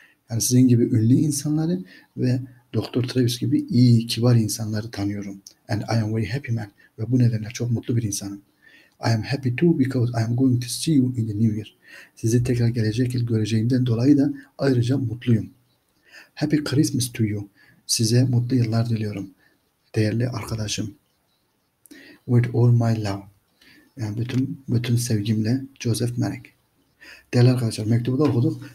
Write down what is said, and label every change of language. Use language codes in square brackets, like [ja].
[tr] Yani sizin gibi ünlü insanları ve Dr. Travis gibi iyi, kibar insanları tanıyorum. [en] And I am very happy man. [tr] ve bu nedenle çok mutlu bir insanım. [en] I am happy too because I am going to see you in the new year. [tr] Sizi tekrar gelecek yıl göreceğimden dolayı da ayrıca mutluyum. [en] Happy Christmas to you. [tr] Size mutlu yıllar diliyorum. Değerli arkadaşım. [en] With all my love. [tr] Yani bütün sevgimle Joseph Merrick. Değerli arkadaşlar, mektubu da okuduk.